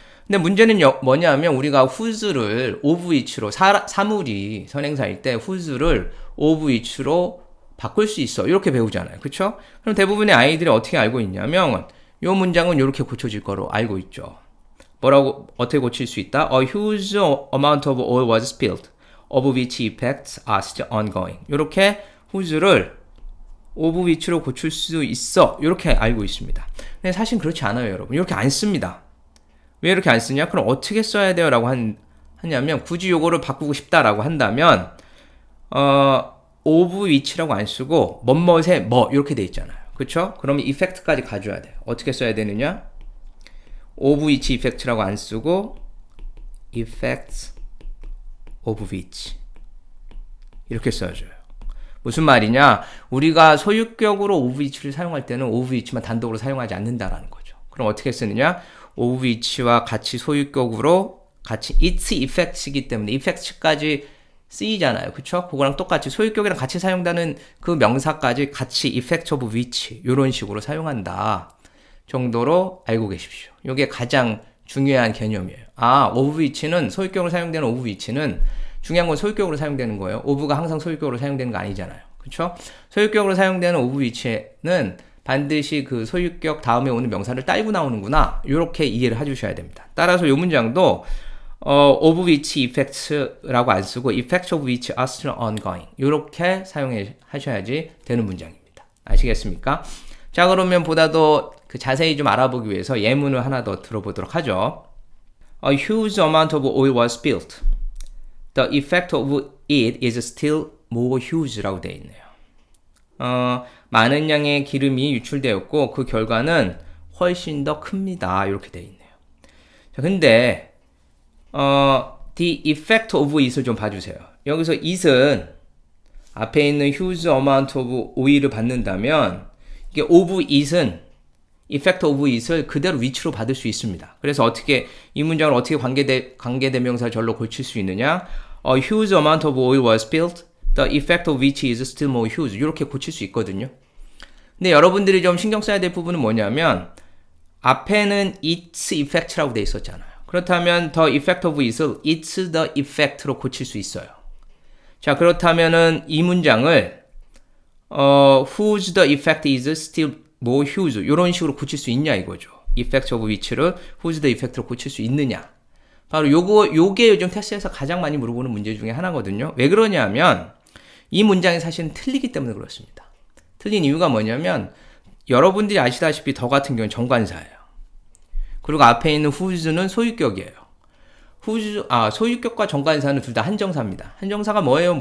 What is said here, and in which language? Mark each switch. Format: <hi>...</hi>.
<ko>근데 문제는 뭐냐면 우리가 whose를 of which로 사물이 선행사일 때 whose를 of which로 바꿀 수 있어. 이렇게 배우잖아요. 그쵸? 그럼 대부분의 아이들이 어떻게 알고 있냐면 이 문장은 이렇게 고쳐질 거로 알고 있죠. 어떻게 고칠 수 있다?</ko> <en>A huge amount of oil was spilled, of which effects are still ongoing.</en> <ko>이렇게 whose를 of which로 고칠 수 있어. 이렇게 알고 있습니다. 근데 사실 그렇지 않아요, 여러분. 이렇게 안 씁니다. 왜 이렇게 안 쓰냐? 그럼 어떻게 써야 돼요? 라고 하냐면 굳이 요거를 바꾸고 싶다라고 한다면 of which라고 안 쓰고 뭐뭐의 뭐 이렇게 돼 있잖아요. 그쵸? 그러면 effect까지 가져야 돼요. 어떻게 써야 되느냐? of which effect라고 안 쓰고</ko> <en>effects of which</en> <ko>이렇게 써줘요. 무슨 말이냐? 우리가 소유격으로 of which를 사용할 때는 of which만 단독으로 사용하지 않는다라는 거죠. 그럼 어떻게 쓰느냐? of which와 같이 소유격으로 같이 its effects이기 때문에 effects까지 쓰이잖아요. 그쵸? 그거랑 똑같이 소유격이랑 같이 사용되는 그 명사까지 같이 effect of which 이런 식으로 사용한다 정도로 알고 계십시오. 이게 가장 중요한 개념이에요. of which는 소유격으로 사용되는 of which는 중요한 건 소유격으로 사용되는 거예요. of가 항상 소유격으로 사용되는 거 아니잖아요. 그쵸? 소유격으로 사용되는 of which는 반드시 그 소유격 다음에 오는 명사를 딸고 나오는구나. 이렇게 이해를 해주셔야 됩니다. 따라서 이 문장도 of which effects라고 안 쓰고</ko> <en>effects of which are still ongoing</en> <ko>이렇게 사용하셔야지 되는 문장입니다. 아시겠습니까? 자, 그러면 보다 더 그 자세히 좀 알아보기 위해서 예문을 하나 더 들어보도록 하죠.</ko> <en>A huge amount of oil was spilled. The effect of it is still more huge라고</en> <ko>되어 있네요. 많은 양의 기름이 유출되었고 그 결과는 훨씬 더 큽니다. 이렇게 되어 있네요. 자, 근데 the effect of it을 좀 봐주세요. 여기서 it은 앞에 있는</ko> <en>huge amount of oil</en> <ko>을 받는다면 이게 of it은 effect of it을 그대로 위치로 받을 수 있습니다. 그래서 어떻게 이 문장을 어떻게 관계대명사 절로 고칠 수 있느냐?</ko> <en>A huge amount of oil was spilled. The effect of which is still more huge.</en> <ko>이렇게 고칠 수 있거든요. 근데 여러분들이 좀 신경 써야 될 부분은 뭐냐면 앞에는 its effect라고 돼 있었잖아요. 그렇다면 the effect of it을 it's the effect로 고칠 수 있어요. 자, 그렇다면은 이 문장을</ko> <en>whose the effect is still more huge</en> <ko>이런 식으로 고칠 수 있냐 이거죠. effect of which를 whose the effect로 고칠 수 있느냐. 바로 요게 요즘 테스트에서 가장 많이 물어보는 문제 중에 하나거든요. 왜 그러냐면 이 문장이 사실은 틀리기 때문에 그렇습니다. 틀린 이유가 뭐냐면 여러분들이 아시다시피 더 같은 경우는 정관사예요. 그리고 앞에 있는 whose는 소유격이에요. 소유격과 정관사는 둘 다 한정사입니다. 한정사가 뭐예요?</ko>